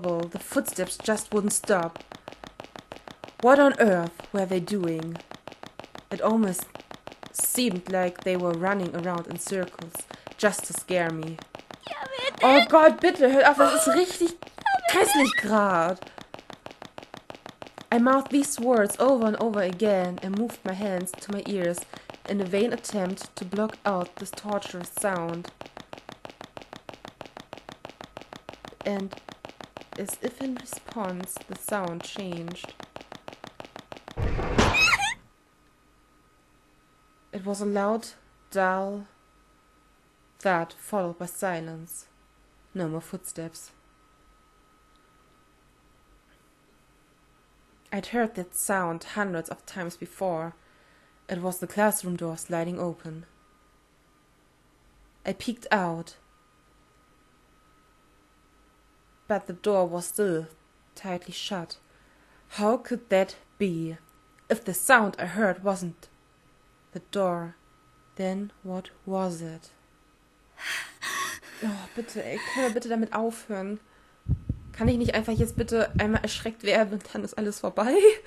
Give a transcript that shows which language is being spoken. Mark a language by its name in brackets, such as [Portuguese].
[English] The footsteps just wouldn't stop. What on earth were they doing? It almost seemed like they were running around in circles, just to scare me. [German] Oh Gott, bitte, hört auf, das ist richtig grässlich grad. [English] I mouthed these words over and over again and moved my hands to my ears in a vain attempt to block out this torturous sound. And as if in response, the sound changed. It was a loud, dull thud followed by silence. No more footsteps. I'd heard that sound hundreds of times before. It was the classroom door sliding open. I peeked out, but the door was still tightly shut. How could that be? If the sound I heard wasn't The door. Then what was it? [German] Oh, bitte, ey, können wir bitte damit aufhören? Kann ich nicht einfach jetzt bitte einmal erschreckt werden und dann ist alles vorbei?